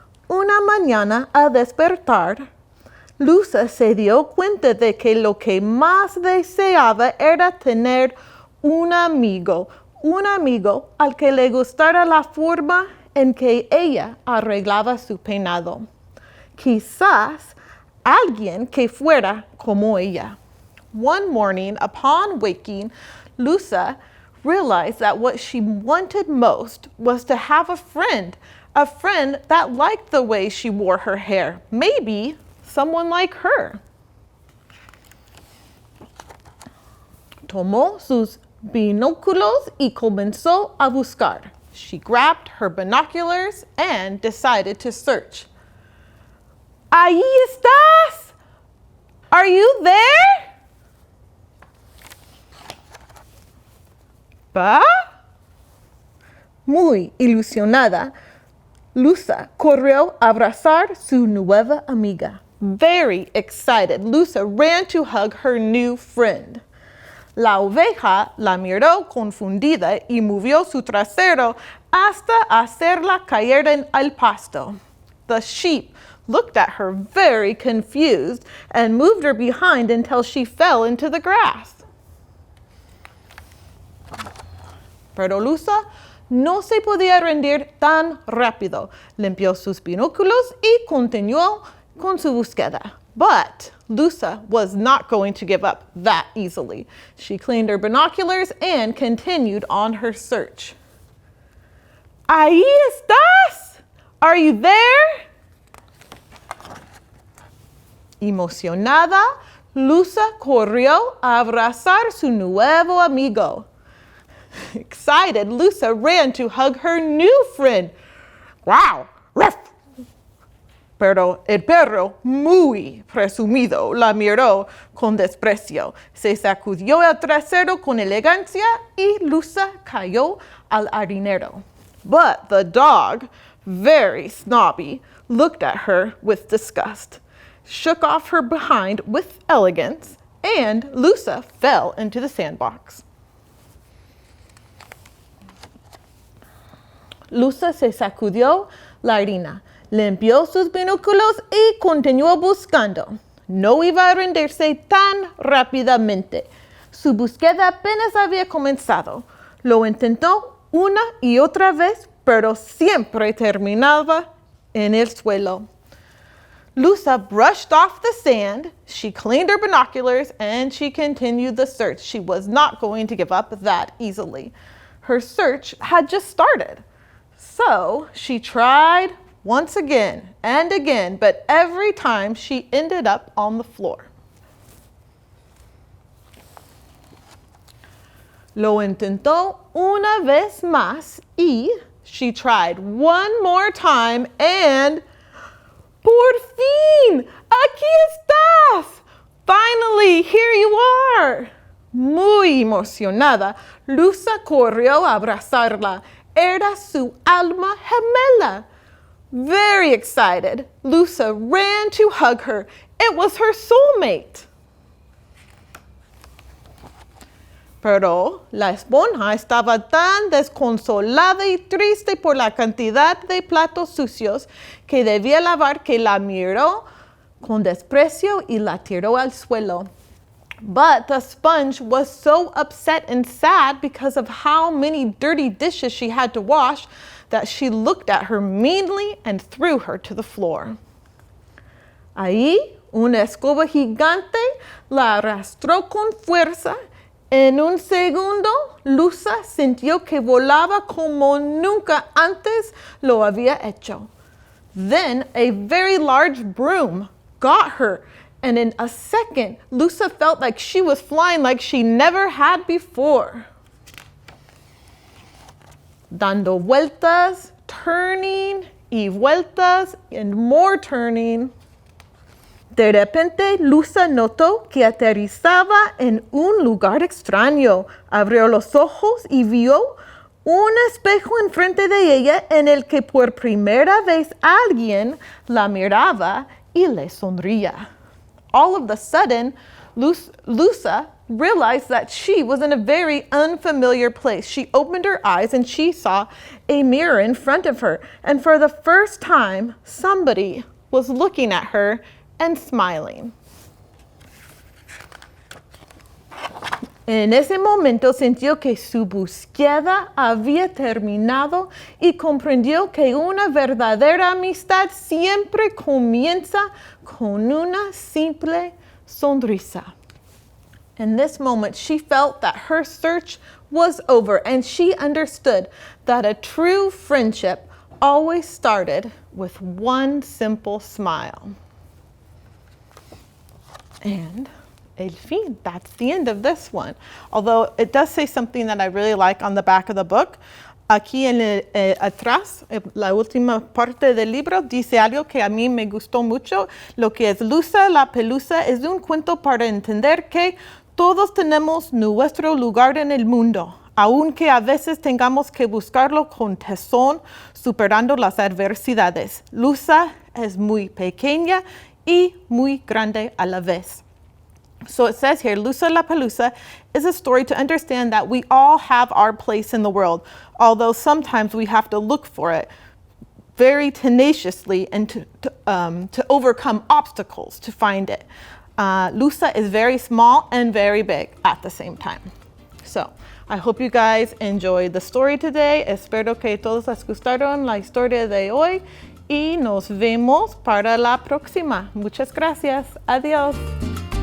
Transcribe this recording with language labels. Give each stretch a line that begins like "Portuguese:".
Spanish: Una mañana al despertar, Lusa se dio cuenta de que lo que más deseaba era tener un amigo al que le gustara la forma en que ella arreglaba su peinado. Quizás alguien que fuera como ella.
English: One morning, upon waking, Lusa realized that what she wanted most was to have a friend that liked the way she wore her hair, maybe someone like her.
Spanish: Tomó sus binóculos y comenzó a buscar.
English: She grabbed her binoculars and decided to search.
Spanish: ¿Ahí estás?
English: Are you there?
Spanish: ¿Pa? Muy ilusionada, Lusa corrió a abrazar su nueva amiga.
English: Very excited, Lusa ran to hug her new friend.
Spanish: La oveja la miró confundida y movió su trasero hasta hacerla caer en el pasto.
English: The sheep looked at her very confused and moved her behind until she fell into the grass.
Spanish: Pero Lusa no se podía rendir tan rápido. Limpió sus binóculos y continuó con su búsqueda.
English: But Lusa was not going to give up that easily. She cleaned her binoculars and continued on her search.
Spanish: Ahí estás.
English: Are you there?
Spanish: Emocionada, Lusa corrió a abrazar su nuevo amigo.
English: Excited, Lusa ran to hug her new friend. Wow! Ruff!
Spanish: Pero el perro, muy presumido, la miró con desprecio. Se sacudió el trasero con elegancia y Lusa cayó al harinero.
English: But the dog, very snobby, looked at her with disgust, shook off her behind with elegance, and Lusa fell into the sandbox.
Spanish: Lusa se sacudió la harina, limpió sus binóculos y continuó buscando. No iba a rendirse tan rápidamente. Su búsqueda apenas había comenzado. Lo intentó una y otra vez, pero siempre terminaba en el suelo.
English: Lusa brushed off the sand, she cleaned her binoculars, and she continued the search. She was not going to give up that easily. Her search had just started. So she tried once again and again, but every time she ended up on the floor.
Spanish: Lo intentó una vez más y
English: she tried one more time and
Spanish: por fin, aquí estás.
English: Finally, here you are.
Spanish: Muy emocionada, Lusa corrió a abrazarla. Era su alma gemela.
English: Very excited, Lusa ran to hug her. It was her soulmate.
Spanish: Pero la esponja estaba tan desconsolada y triste por la cantidad de platos sucios que debía lavar que la miró con desprecio y la tiró al suelo.
English: But the sponge was so upset and sad because of how many dirty dishes she had to wash that she looked at her meanly and threw her to the floor.
Spanish: Ahí, una escoba gigante la arrastró con fuerza. En un segundo, Lusa sintió que volaba como nunca antes lo había hecho.
English: Then a very large broom got her, and in a second, Lusa felt like she was flying like she never had before.
Spanish: Dando vueltas,
English: turning,
Spanish: y vueltas,
English: and more turning.
Spanish: De repente, Lusa notó que aterrizaba en un lugar extraño. Abrió los ojos y vio un espejo enfrente de ella en el que por primera vez alguien la miraba y le sonría.
English: All of a sudden, Lusa realized that she was in a very unfamiliar place. She opened her eyes and she saw a mirror in front of her. And for the first time, somebody was looking at her and smiling.
Spanish: En ese momento sintió que su búsqueda había terminado y comprendió que una verdadera amistad siempre comienza con una simple sonrisa.
English: In this moment, she felt that her search was over, and she understood that a true friendship always started with one simple smile. And
Spanish: el fin,
English: that's the end of this one. Although it does say something that I really like on the back of the book.
Spanish: Aquí atrás, la última parte del libro, dice algo que a mí me gustó mucho. Lo que es Lusa la Pelusa es un cuento para entender que todos tenemos nuestro lugar en el mundo, aunque a veces tengamos que buscarlo con tesón, superando las adversidades. Lusa es muy pequeña y muy grande a la vez.
English: So it says here, Lusa la Pelusa is a story to understand that we all have our place in the world, although sometimes we have to look for it very tenaciously and to overcome obstacles to find it. Lusa is very small and very big at the same time. So I hope you guys enjoyed the story today.
Spanish: Espero que todos les gustaron la historia de hoy y nos vemos para la próxima. Muchas gracias. Adiós.